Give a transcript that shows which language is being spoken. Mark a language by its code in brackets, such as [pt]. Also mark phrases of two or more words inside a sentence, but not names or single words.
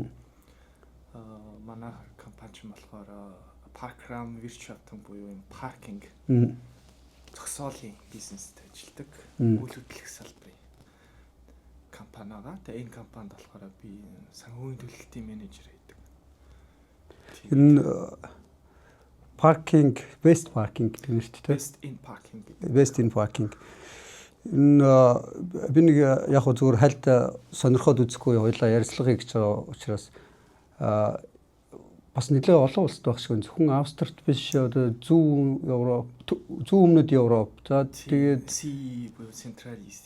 [mn] Манай компани ч болохоор Parkram Virtual буюу юм паркинг зогсоолын бизнест ажилладаг. Үйл хөдлөх салбарын компани байгаа. Тэгээ энэ компанид болохоор би санхүүгийн төлөлтийн менежер байдаг. Энэ паркинг, [en] best parking [mn] гэдэг нь шүү дээ. [en] Best in parking. [mn] Энэ би нэг яг зүгээр хальт сонирхоод үзэхгүй хоёлаа ярилцлага хийж байгаа учраас бас нэлээд олон улсад байх шиг зөвхөн Австрид биш одоо зүүн Европ, зүүн өмнөд Европ. За тэгээд Централ